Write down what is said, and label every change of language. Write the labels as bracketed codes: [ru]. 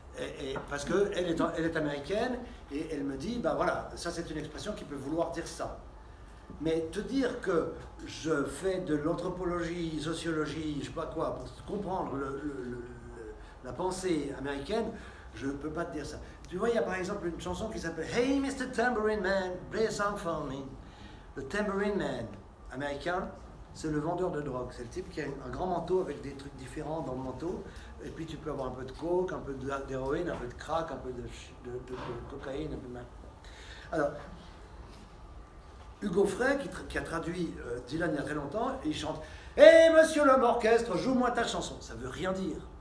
[fr] Et parce qu'elle est américaine, et elle me dit, bah voilà, ça c'est une expression qui peut vouloir dire ça. Mais te dire que je fais de l'anthropologie, sociologie, je sais pas quoi, pour comprendre la pensée américaine, je ne peux pas te dire ça. Tu vois, il y a par exemple une chanson qui s'appelle Hey Mr. [en] Tambourine Man, play a song for me. [fr] Le Tambourine Man américain, c'est le vendeur de drogue. C'est le type qui a un grand manteau avec des trucs différents dans le manteau. Et puis tu peux avoir un peu de coke, un peu d'héroïne, un peu de crack, un peu de cocaïne, un peu de... Alors, Hugo Frey, qui a traduit Dylan il y a très longtemps, et il chante « Hé, monsieur l'homme orchestre, joue-moi ta chanson ». Ça ne veut rien dire.